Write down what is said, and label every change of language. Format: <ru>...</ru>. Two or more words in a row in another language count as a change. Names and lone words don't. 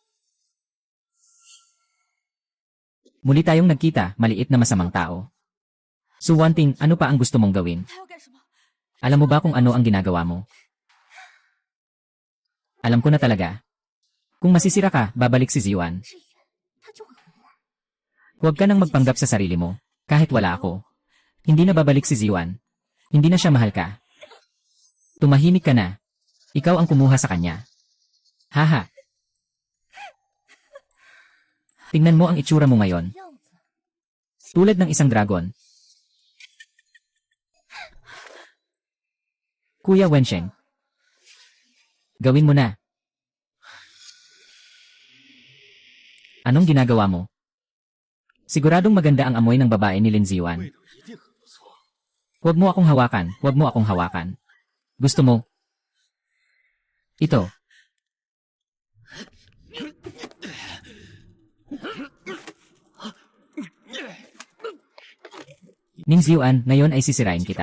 <tl>Muli tayong nagkita, maliit na masamang tao. Su Wanting, ano pa ang gusto mong gawin?</tl> <zh>他要干什么？</zh> <tl>Alam mo ba kung ano ang ginagawa mo? Alam ko na talaga. Kung masisira ka, babalik si Ziwan.</tl> <zh>志远，他就很无奈。</zh> <tl>Huwag ka nang magpanggap sa sarili mo. Kahit wala ako. Hindi na babalik si Ziwan. Hindi na siya mahal ka. Tumahimik ka na. Ikaw ang kumuha sa kanya. Haha. Tingnan mo ang itsura mo ngayon.</tl> <zh>样子，</zh> <tl>Tulad ng isang dragon. Kuya Wensheng. Gawin mo na. Anong ginagawa mo? Siguradong maganda ang amoy ng babae ni Lin Ziwan.</tl> <zh>味道一定很不错。</zh> <tl>Huwag mo akong hawakan, huwag mo akong hawakan. Gusto mo? Ito. Ning Xiuan, ngayon ay sisirain kita.</tl>